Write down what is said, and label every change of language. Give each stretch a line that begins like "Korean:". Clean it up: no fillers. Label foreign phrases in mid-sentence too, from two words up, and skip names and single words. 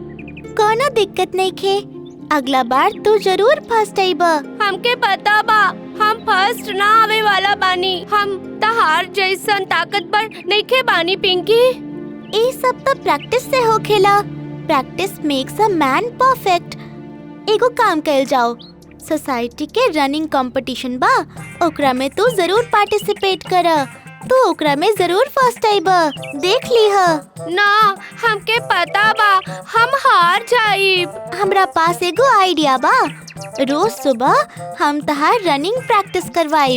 Bhojpuri: कोनो दिक्कत नहीं खे, अगला बार तू जरूर फर्स्ट आईबा। हमके पता बा, हम फर्स्ट ना आवे वाला बानी। हम तहार जैसन ताकतवर नहीं खे बानी पिंकी। ये सब तो प्रैक्टिस से हो खेला।
English: Practice makes a man perfect.
Bhojpuri: एगो काम कर जाओ, सोसाइटी के रनिंग कंपटीशन बा, ओकरा में तू जरूर पार्टिसिपेट कर। तू ओकरा में जरूर फर्स्ट आईबा, देख ली है। ना, हमके पता बा, हम हार जाइब। हमरा पास एगो आइडिया बा, रोज सुबह हम तहार रनिंग प्रैक्टिस करवाइब।